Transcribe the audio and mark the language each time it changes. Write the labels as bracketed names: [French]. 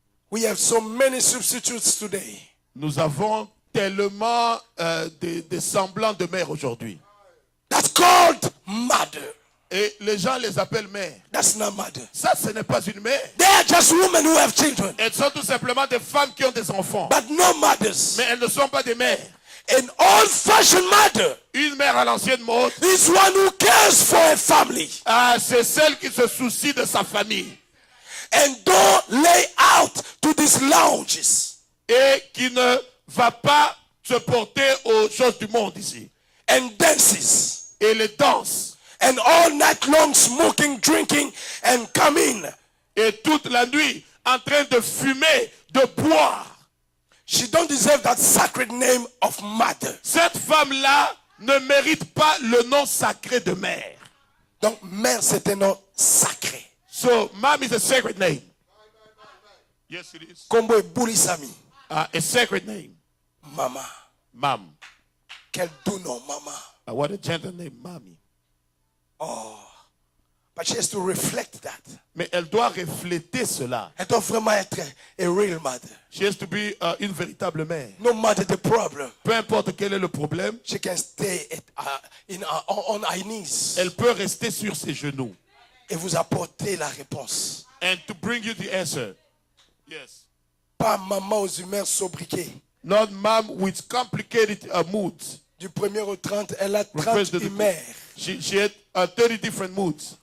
[English] We have so many substitutes today. [French] Nous avons tellement des semblants de mère aujourd'hui. [English] That's called mother. [French] Et les gens les appellent mères. [English] That's not mother. [French] Ça, ce n'est pas une mère. [English] They are just women who have children, [French] Elles sont tout simplement des femmes qui ont des enfants. [English] but no mothers. [French] Mais elles ne sont pas des mères. [English] An old-fashioned mother [French] Une mère à l'ancienne mode, [English] is one who cares for a family [French] c'est celle qui se soucie de sa famille. [English] and don't lay out to these lounges [French] Et qui ne va pas se porter aux choses du monde ici. [English] and dances [French] Et les danses. [English] and all night long smoking, drinking, and come in. [French] Et toute la nuit en train de fumer, de boire. [English] She don't deserve that sacred name of mother. [French] Cette femme-là ne mérite pas le nom sacré de mère. Donc, mère, c'est un nom sacré. [English] So, mom is a sacred name. Yes, it is. [Lingala] Kombo Bulisami. [English] A sacred name. [Lingala] Mama. [English] Mom. [French] Quel doux nom, mama. [English] What a gentle name, mommy. But she has to reflect that. [French] Mais elle doit refléter cela. Elle doit vraiment être [English] a real mother. She has to be [French] une véritable mère. [English] No matter the problem, [French] Peu importe quel est le problème, [English] she can stay on her knees [French] elle peut rester sur ses genoux. et vous apporter la réponse. [English] And to bring you the answer. Yes. [French] Pas maman aux humeurs sobriquées. [English] Not mom with complicated moods. [French] Du 1er au 30, elle a [English] Refers [French] 30 [English] to the- [French] humeurs. [English] She had 30 different moods.